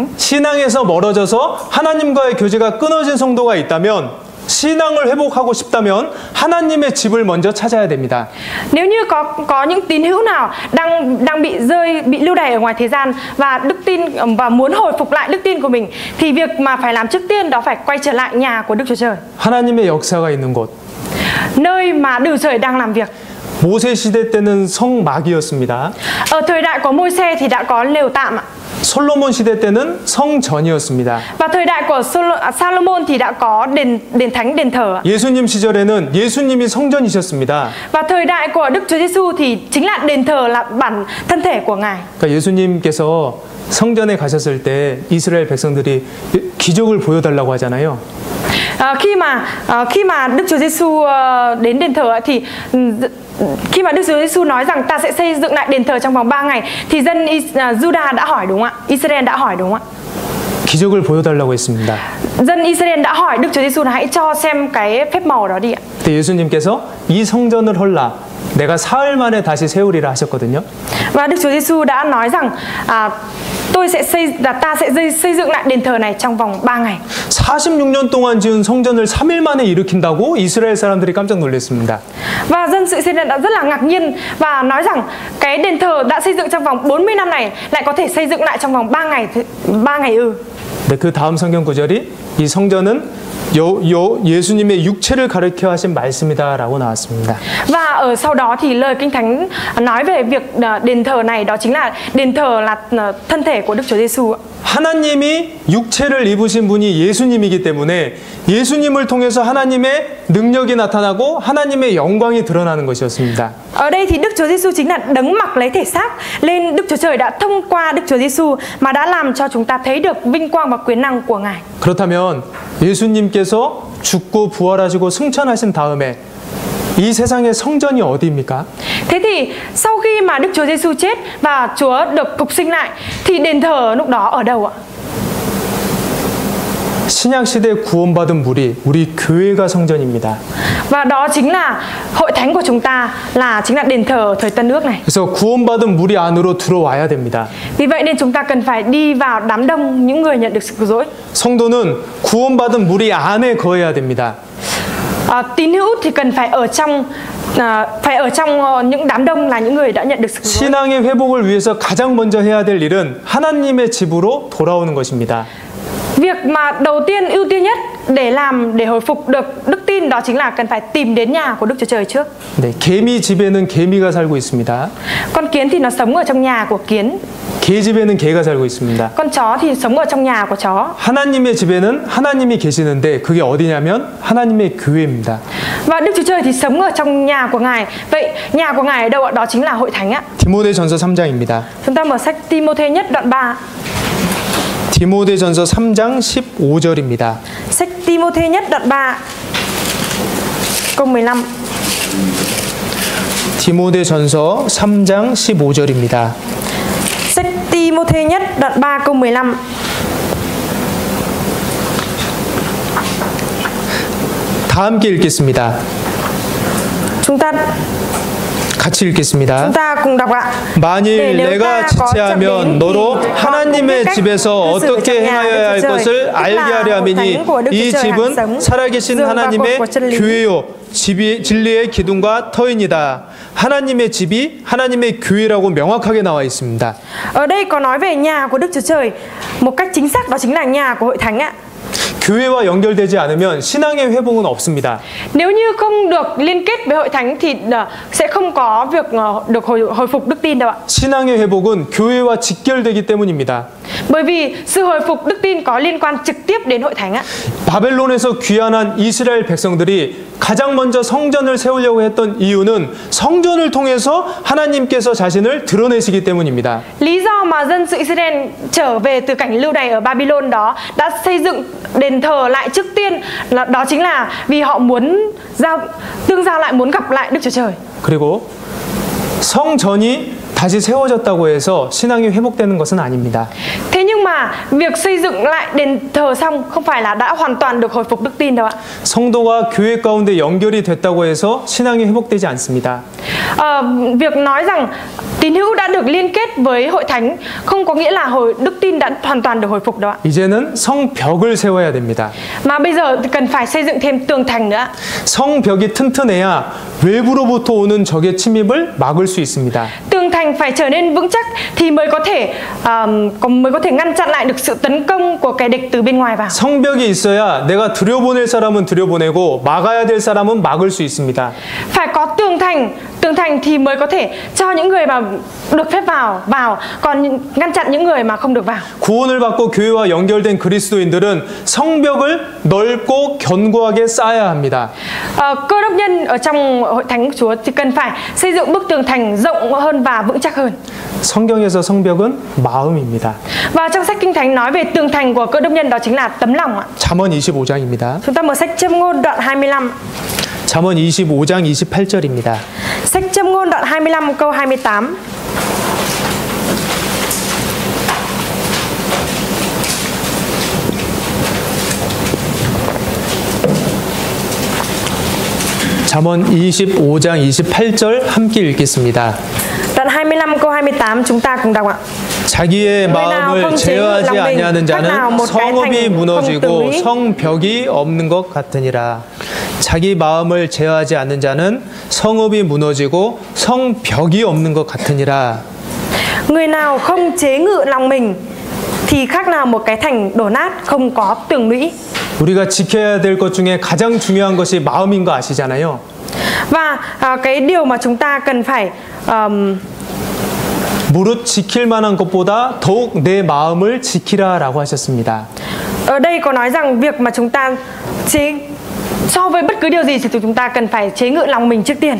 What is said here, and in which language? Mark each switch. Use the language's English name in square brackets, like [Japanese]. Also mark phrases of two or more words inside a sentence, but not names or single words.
[Korean] 신앙에서 멀어져서 하나님과의 교제가 끊어진 성도가 있다면, 신앙을 회복하고 싶다면 하나님의 집을 먼저 찾아야 됩니다. [Vietnamese] Nếu như có những tín hữu nào đang bị lưu đày ở ngoài thế gian và đức tin và muốn hồi phục lại đức tin của mình, thì việc mà phải làm trước tiên đó phải quay trở lại nhà của Đức Chúa Trời, [Korean] 하나님의 역사가 있는 곳. [Vietnamese] nơi mà Đức Chúa Trời đang làm việc. [Korean] 모세 시대 때는 성막이었습니다. [Vietnamese] Ở thời đại của Môi-se thì đã có lều tạm ạ. [Korean] 솔로몬 시대 때는 성전이었습니다. [Vietnamese] Và thời đại của Salomon thì đã có đền thánh, đền thờ ạ. [Korean] 예수님 시절에는 예수님이 성전이셨습니다. [Vietnamese] Và thời đại của Đức Chúa Giêsu thì chính là đền thờ, là bản thân thể của Ngài. [Korean] 그러니까 예수님께서 성전에 가셨을 때 이스라엘 백성들이 기적을 보여달라고 하잖아요. [Vietnamese] Khi mà Đức Chúa Giêsu đến đền thờ thì khi mà Đức Chúa Giêsu nói rằng ta sẽ xây dựng lại đền thờ trong vòng 3 ngày, thì dân Judah đã hỏi đúng không ạ? Israel đã hỏi đúng không ạ? [Korean] 기적을 보여달라고 했습니다. [Vietnamese] Dân Israel đã hỏi Đức Chúa Giêsu là hãy cho xem cái phép màu đó đi ạ. [Korean] 그때 예수님께서 이 성전을 헐라 내가 사흘 만에 다시 세우리라 하셨거든요. [Vietnamese] Và Đức Chúa Giêsu đã nói rằng ta sẽ xây dựng lại đền thờ này trong vòng 3 ngày. [Korean] 46년 동안 지은 성전을 3일 만에 일으킨다고 이스라엘 사람들이 깜짝 놀랐습니다. [Vietnamese] Và dân sự Israel đã rất là ngạc nhiên và nói rằng cái đền thờ đã xây dựng trong vòng 40 năm này lại có thể xây dựng lại trong vòng 3 ngày ư? [Korean] 네, 그 다음 성경 구절이 이 성전은 예수님의 육체를 가리켜 하신 말씀이다라고 나왔습니다. [Vietnamese] Và ở sau đó thì lời Kinh Thánh nói về việc đền thờ này, đó chính là đền thờ là thân thể của Đức Chúa Giêsu. [Korean] 하나님이 육체를 입으신 분이 예수님이기 때문에 예수님을 통해서 하나님의 능력이 나타나고 하나님의 영광이 드러나는 것이었습니다. [Vietnamese] Ở đây thì Đức Chúa Giêsu chính là đấng mặc lấy thể xác lên. Đức Chúa Trời đã thông qua Đức Chúa Giêsu mà đã làm cho chúng ta thấy được vinh quang và quyền năng của Ngài. [Korean] 그렇다면 예수님께서 죽고 부활하시고 승천하신 다음에 이 세상의 성전이 어디입니까? [Vietnamese] Thế thì sau khi mà Đức Chúa Giêsu chết và Chúa được phục sinh lại thì đền thờ lúc đó ở đâu ạ? [Korean] 신약 시대 구원받은 우리 교회가 성전입니다. [Vietnamese] Và đó chính là hội thánh của chúng ta, chính là đền thờ thời Tân Ước này. [Korean] 그래서 구원받은 무리 안으로 들어와야 됩니다. [Vietnamese] Vì vậy nên chúng ta cần phải đi vào đám đông những người nhận được sự cứu rỗi. [Korean] 성도는 구원받은 무리 안에 거해야 됩니다. [Vietnamese] Tín hữu thì cần phải ở trong những đám đông là những người đã nhận được sự cứu rỗi. [Korean] 신앙의 회복을 위해서 가장 먼저 해야 될 일은 하나님의 집으로 돌아오는 것입니다. [Vietnamese] Việc mà đầu tiên, ưu tiên nhất để hồi phục được đức tin, đó chính là cần phải tìm đến nhà của Đức Chúa Trời trước. [Korean] 네, 개미 집에는 개미가 살고 있습니다. [Vietnamese] Con kiến thì nó sống ở trong nhà của kiến. [Korean] 개 집에는 개가 살고 있습니다. [Vietnamese] Con chó thì sống ở trong nhà của chó. [Korean] 하나님의 집에는 하나님이 계시는데 그게 어디냐면 하나님의 교회입니다. [Vietnamese] Và Đức Chúa Trời thì sống ở trong nhà của Ngài. Vậy nhà của Ngài ở đâu ạ? Đó chính là hội thánh ạ. [Korean] 디모데전서 3장입니다. [Vietnamese] Chúng ta mở sách Ti-mô-thê nhất đoạn 3. [Korean] 디모데전서 3장 15절입니다. [Vietnamese] Sách Ti-mô-thê nhất đoạn 3 câu 15. [Korean] 디모데전서 3장 15절입니다. [Vietnamese] Sách Ti-mô-thê nhất đoạn 3 câu 15. [Korean] 다 함께 읽겠습니다. [Vietnamese] Chúng ta [Korean] 같이 읽겠습니다. [Vietnamese] Chúng ta cùng đọc ạ. [Korean] 만일 내가 지체하면 너로 하나님의 집에서 어떻게 행하여야 할 것을 알게 하려 함이니 이 집은 살아계신 하나님의 교회요 진리의 기둥과 터이니라. 하나님의 집이 하나님의 교회라고 명확하게 나와 있습니다. [Vietnamese] Ở đây có nói về nhà của Đức Chúa Trời một cách chính xác, đó chính là nhà của hội thánh ạ. [Korean] 교회와 연결되지 않으면 신앙의 회복은 없습니다. [Vietnamese] Nếu như không được liên kết với hội thánh thì sẽ không có việc được hồi phục đức tin đâu ạ. [Korean] 신앙의 회복은 교회와 직결되기 때문입니다. [Vietnamese] Bởi vì sự hồi phục đức tin có liên quan trực tiếp đến hội thánh ạ. [Korean] 바벨론에서 귀환한 이스라엘 백성들이 가장 먼저 성전을 세우려고 했던 이유는 성전을 통해서 하나님께서 자신을 드러내시기 때문입니다. [Vietnamese] Lý do mà dân sự Israel trở về từ cảnh lưu đày ở Babylon đó đã xây dựng đền thờ lại trước tiên đó chính là vì họ muốn tương giao lại, muốn gặp lại Đức Chúa Trời. [Korean] 그리고 성전이 다시 세워졌다고 해서 신앙이 회복되는 것은 아닙니다. [Vietnamese] Thế nhưng mà việc xây dựng lại đền thờ xong không phải là đã hoàn toàn được hồi phục đức tin đâu ạ. [Korean] 성도가 교회 가운데 연결이 됐다고 해서 신앙이 회복되지 않습니다. [Vietnamese] Việc nói rằng tín hữu đã được liên kết với hội thánh không có nghĩa là đức tin đã hoàn toàn được hồi phục đâu ạ. [Korean] 이제는 성벽을 세워야 됩니다. [Vietnamese] Mà bây giờ cần phải xây dựng thêm tường thành nữa. [Korean] 성벽이 튼튼해야 외부로부터 오는 적의 침입을 막을 수 있습니다. [Vietnamese] Tường thành phải trở nên vững chắc thì mới có thể ngăn chặn lại được sự tấn công của kẻ địch từ bên ngoài vào. [Korean] 성벽이 있어야 내가 들여보낼 사람은 들여보내고 막아야 될 사람은 막을 수 있습니다. [Vietnamese] Phải có tường thành thì mới có thể cho những người mà được phép vào, còn ngăn chặn những người mà không được vào. [Korean] 구원을 받고 교회와 연결된 그리스도인들은 성벽을 넓고 견고하게 쌓아야 합니다. [Vietnamese] Cơ đốc nhân ở trong hội thánh của Chúa thì cần phải xây dựng bức tường thành rộng hơn và vững chắc hơn. [Korean] 성경에서 성벽은 마음입니다. [Vietnamese] Và trong sách Kinh Thánh nói về tường thành của cơ đốc nhân đó chính là tấm lòng ạ. [Korean] 잠언 25장입니다. [Vietnamese] Chúng ta mở sách Châm ngôn đoạn 25. [Korean] 잠언 25장 28절입니다. [Vietnamese] Sách Châm ngôn đoạn 25 câu 28. [Korean] 잠언 25장 28절 함께 읽겠습니다. [Vietnamese] Đoạn 25 câu 28 chúng ta cùng đọc ạ. [Korean] 자기의 마음을 제어하지 아니하는 자는 성읍이 무너지고 성벽이 없는 것 같으니라. 자기 마음을 제어하지 않는 자는 성읍이 무너지고 성벽이 없는 것 같으니라. [Vietnamese] Người nào không chế ngự lòng mình thì khác nào một cái thành đổ nát không có tường lũy. [Korean] 우리가 지켜야 될 것 중에 가장 중요한 것이 마음인 거 아시잖아요. [Vietnamese] Và cái điều mà chúng ta cần phải [Korean] 무릇 지킬 만한 것보다 더욱 내 마음을 지키라라고 하셨습니다. [Vietnamese] Ở đây có nói rằng việc mà chúng ta so với bất cứ điều gì thì chúng ta cần phải chế ngự lòng mình trước tiên.